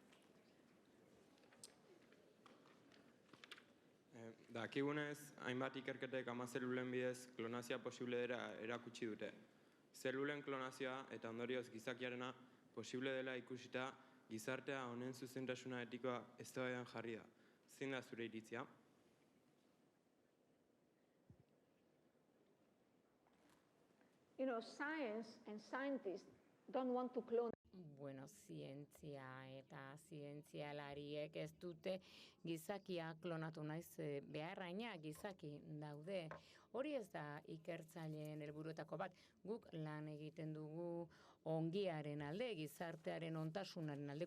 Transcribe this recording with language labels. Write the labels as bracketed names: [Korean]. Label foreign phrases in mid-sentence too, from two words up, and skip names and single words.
[Basque] Dakigunez, hainbat ikerketek amazelulen bidez klonazioa posible dela erakutsi dute. Zelulen klonazioa eta ondorioz gizakiarena posible dela ikusita gizartea honen zuzentasuna etikoa eztabaidan jarri da. Zein da zure iritzia? [English] Science and scientists don't want to clone. [Basque] Zientzia eta zientzialariek ez dute gizakia klonatu naiz beharraina gizaki daude. Hori ez da ikertzaileen helburuetako bat. Guk lan egiten dugu ongiaren alde, gizartearen ontasunaren alde.